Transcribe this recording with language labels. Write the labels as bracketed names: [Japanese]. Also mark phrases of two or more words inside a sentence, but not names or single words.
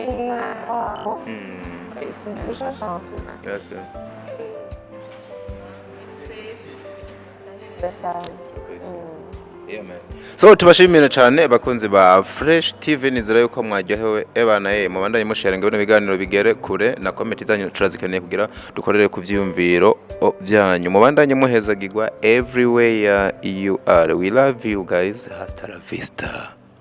[Rundi] so tubashimira cyane bakunzi ba Fresh TV nizera yuko mwajyahewe ebana mubandanye musharinga bino biganiro bigere kure na comment zanyu turazikeneye kugira dukorere ku vyumviro byanyu mubandanye muhezagirwa [English] everywhere you are. We love you guys. [Spanish] Hasta la vista.